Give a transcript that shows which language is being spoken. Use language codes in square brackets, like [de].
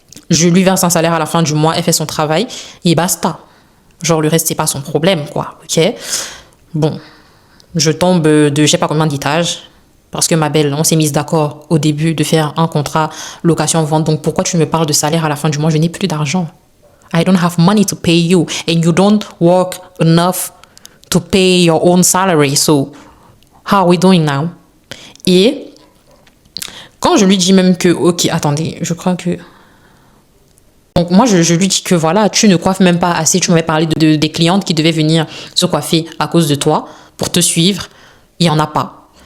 [fr] Je lui verse un salaire à la fin du mois, elle fait son travail et basta. Genre, le reste, c'est pas son problème, quoi. OK? Bon, je tombe de je sais pas combien d'étages parce que ma belle, on s'est mise d'accord au début de faire un contrat location-vente. Donc, pourquoi tu me parles de salaire à la fin du mois? Je n'ai plus d'argent. [en] I don't have money to pay you and you don't work enough to pay your own salary. So, how are we doing now? [fr] Et quand je lui dis même que, ok, attendez, je crois que... Donc moi, je lui dis que voilà, tu ne coiffes même pas assez. Tu m'avais parlé des clientes qui devaient venir se coiffer à cause de toi pour te suivre. Il n'y en a pas.